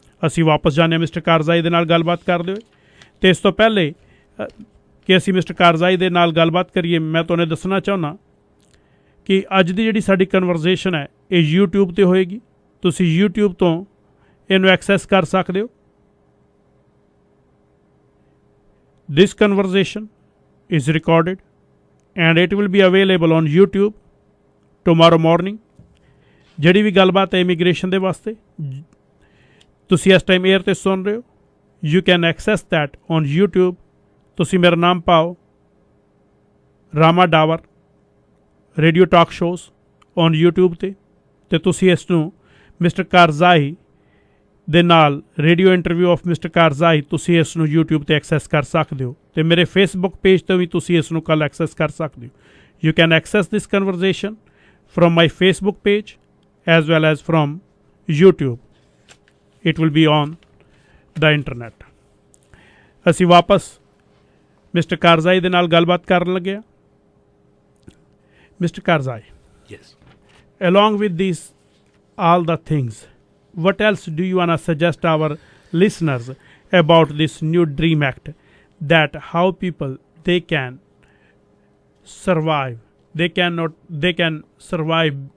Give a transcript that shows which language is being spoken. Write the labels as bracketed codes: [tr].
[pa] ਅਸੀਂ ਵਾਪਸ ਜਾਂਦੇ ਹਾਂ ਮਿਸਟਰ ਕਾਰਜ਼ਾਈ ਦੇ ਨਾਲ ਗੱਲਬਾਤ ਕਰਦੇ ਹੋਏ। ਅਤੇ ਇਸ ਤੋਂ ਪਹਿਲੇ ਕਿ ਅਸੀਂ ਮਿਸਟਰ ਕਾਰਜ਼ਾਈ ਦੇ ਨਾਲ ਗੱਲਬਾਤ ਕਰੀਏ, ਮੈਂ ਤੁਹਾਨੂੰ ਦੱਸਣਾ ਚਾਹੁੰਦਾ ਕਿ ਅੱਜ ਦੀ ਜਿਹੜੀ ਸਾਡੀ ਕਨਵਰਜ਼ੇਸ਼ਨ ਹੈ ਇਹ YouTube 'ਤੇ ਹੋਏਗੀ। ਤੁਸੀਂ YouTube ਤੋਂ ਇਹਨੂੰ ਐਕਸੈਸ ਕਰ ਸਕਦੇ ਹੋ। [en] This conversation is recorded and it will be available on YouTube tomorrow morning. [pa] ਜਿਹੜੀ ਵੀ ਗੱਲਬਾਤ ਹੈ ਇਮੀਗ੍ਰੇਸ਼ਨ ਦੇ ਵਾਸਤੇ ਤੁਸੀਂ ਇਸ ਟਾਈਮ 에ਅਰ ਤੇ ਸੁਣ ਰਹੇ ਹੋ, [en] you can access that on YouTube. [pa] ਤੁਸੀਂ ਮੇਰਾ ਨਾਮ ਪਾਓ Rama Dabur radio talk shows on YouTube ਤੇ ਤੁਸੀਂ ਇਸ ਨੂੰ ਮਿਸਟਰ ਕਾਰਜ਼ਾਈ ਦੇ ਨਾਲ ਰੇਡੀਓ ਇੰਟਰਵਿਊ ਆਫ ਮਿਸਟਰ ਕਾਰਜ਼ਾਈ ਤੁਸੀਂ ਇਸ ਨੂੰ YouTube ਤੇ ਐਕਸੈਸ ਕਰ ਸਕਦੇ ਹੋ ਤੇ ਮੇਰੇ ਫੇਸਬੁੱਕ ਪੇਜ ਤੇ ਵੀ ਤੁਸੀਂ ਇਸ ਨੂੰ ਕੱਲ੍ਹ ਐਕਸੈਸ ਕਰ ਸਕਦੇ ਹੋ. [en] You can access this conversation from my Facebook page as well as from YouTube. It will be on the internet. [pa] ਅਸੀਂ ਵਾਪਸ ਮਿਸਟਰ ਕਾਰਜ਼ਾਈ ਦੇ ਨਾਲ ਗੱਲਬਾਤ ਕਰਨ ਲੱਗੇ ਹਾਂ. [en] Mr. Kharazi. Yes. Along with these, all the things, what else do you want to suggest our listeners about this new Dream Act? That how people they can survive, they can survive.